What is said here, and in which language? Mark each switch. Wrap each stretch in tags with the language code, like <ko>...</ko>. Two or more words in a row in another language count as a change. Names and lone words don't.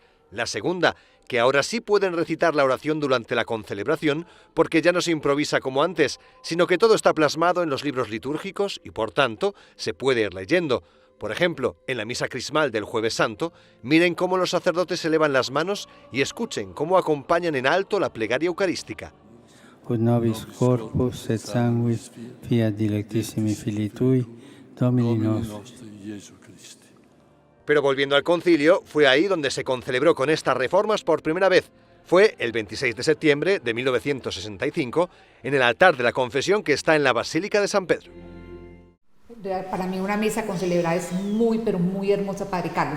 <es>La segunda, que ahora sí pueden recitar la oración durante la concelebración porque ya no se improvisa como antes, sino que todo está plasmado en los libros litúrgicos y por tanto se puede ir leyendo. Por ejemplo, en la misa crismal del Jueves Santo, miren cómo los sacerdotes elevan las manos y escuchen cómo acompañan en alto la plegaria eucarística.</es> <la>Ut nobis corpus et sanguis fiat dilectissimi Filii Tui, Domini nostri.</la> <es>Pero volviendo al concilio, fue ahí donde se concelebró con estas reformas por primera vez. Fue el 26 de septiembre de 1965, en el altar de la confesión que está en la Basílica de San Pedro. Para mí una misa concelebrada es muy, pero muy hermosa, Padre Carlos.</es>